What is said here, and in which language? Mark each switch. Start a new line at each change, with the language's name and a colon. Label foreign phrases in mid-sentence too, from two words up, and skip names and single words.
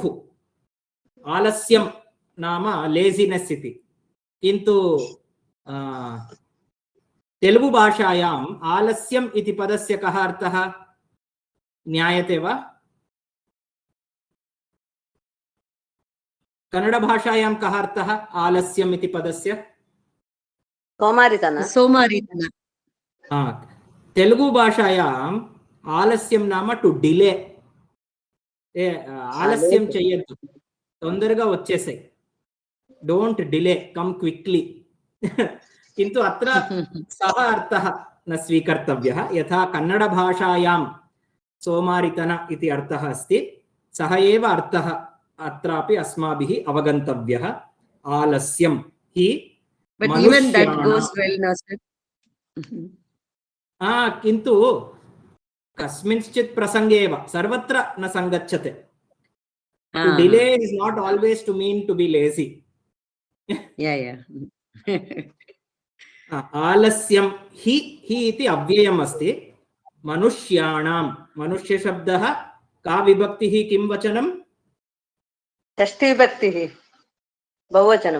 Sanskrit: आलस्यं नाम लेजिनेस् इति, किन्तु तेलुगु भाषायाम् आलस्यम् इति पदस्य कः अर्थः ज्ञायते वा? कन्नड भाषायां कः अर्थः आलस्यम् इति पदस्य?
Kannada: सोमारितन।
Sanskrit: तेलुगु भाषायाम् आलस्यं नाम
English: to delay.
Telugu: ఆలస్యం చెయ్యొద్దు, తొందరగా వచ్చేసాయి,
English: don't delay, come quickly.
Sanskrit: किन्तु अत्र सः अर्थः न स्वीकर्तव्यः। यथा कन्नड भाषायां सोमारितन इति अर्थः अस्ति, सः एव अर्थः अत्रापि अस्माभिः अवगन्तव्यः। आलस्यं हि किन्तु कस्मिंश्चित् प्रसंगे एव, सर्वत्र न संगच्छते।
English: To delay is not always to mean to be lazy.
Sanskrit: आलस्यं हि इति अव्ययम् अस्ति। मनुष्याणां, मनुष्य शब्दः का विभक्तिः, किं वचनं? षष्ठी विभक्तिः बहुवचनं।